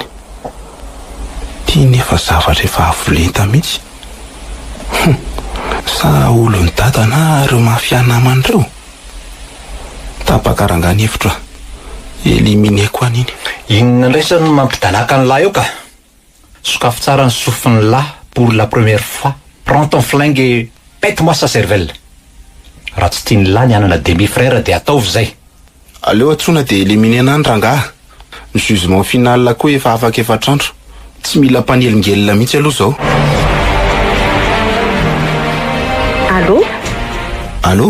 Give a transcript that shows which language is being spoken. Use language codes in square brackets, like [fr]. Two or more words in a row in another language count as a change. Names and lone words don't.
[mg] Tia nefa zavatra efa avolenta mihitsy. Sa olony dada na ireo mafianamana ireo. Tapakarangany hevitra elimineko an'iny. Inona indray sa no mampidalaka ny lahy eo ka? Sokafo tsara ny sofin'ny lahy [fr] pour la première fois. Prends ton flingue et pète-moi sa cervelle. [mg] Raha tsy tiany lahy ny anana demi-frère dia ataovy zay. Aleo atsona dia eliminena ny rangaha. Ny [fr] jugement final [mg] koa efa afaka efatrandro. Tsy mila mpanelingelina mihitsy aloha zao. Allô?